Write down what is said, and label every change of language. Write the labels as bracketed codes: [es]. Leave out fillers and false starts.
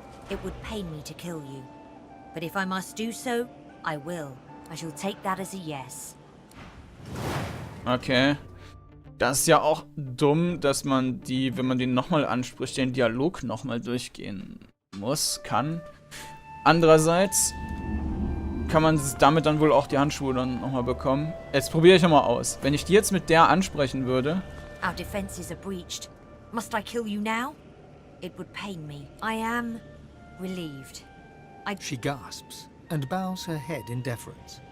[en] It would pain me to kill you. But if I must do so, I will. I shall take that as a yes. Okay. [de] Das ist ja auch dumm, dass man die, wenn man den nochmal anspricht, den Dialog nochmal durchgehen kann. Andererseits kann man damit dann wohl auch die Handschuhe dann nochmal bekommen. Jetzt probiere ich nochmal aus. Wenn ich die jetzt mit der ansprechen würde... [en] Our defenses are breached. Must I kill you now? It would pain me. I am relieved. She gasps and bows her head in deference.